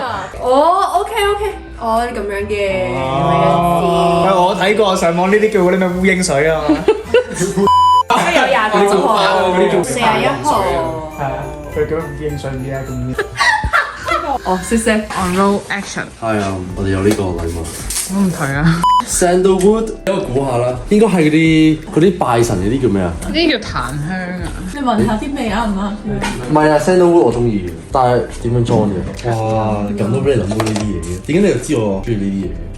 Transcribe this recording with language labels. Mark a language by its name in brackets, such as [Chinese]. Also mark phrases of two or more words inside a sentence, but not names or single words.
[Cantonese] 哦，OK，哦咁樣嘅，喂，我睇過上網呢啲叫嗰啲咩烏蠅水啊嘛。有29號、41號。係啊，佢叫烏蠅水唔知係咁。哦，謝謝。 [English] On roll action， [Cantonese] 係啊，我哋有呢個禮物。我唔退啊！ Sandalwood，俾我估下啦，應該係嗰啲拜神嗰啲叫咩啊？呢啲叫檀香啊！你聞下啲味啱唔啱？唔係啊，Sandalwood 我中意，但係點樣裝嘅？哇，咁都俾你諗到呢啲嘢嘅，點解你又知我中意呢啲嘢？